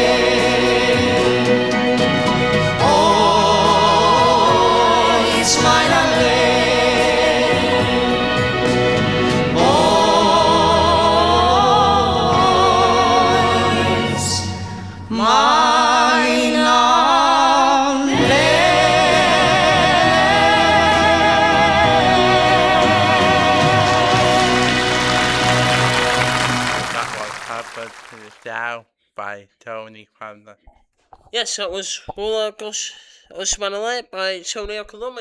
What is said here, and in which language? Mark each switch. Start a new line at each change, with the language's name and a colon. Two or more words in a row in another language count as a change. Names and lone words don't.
Welsh: Oes mae 'na le. Oes mae 'na le.
English: That was Harvard to the Dow by Tony Cranmer. Yes, that was Roller Osmanale by Tony Okoloma.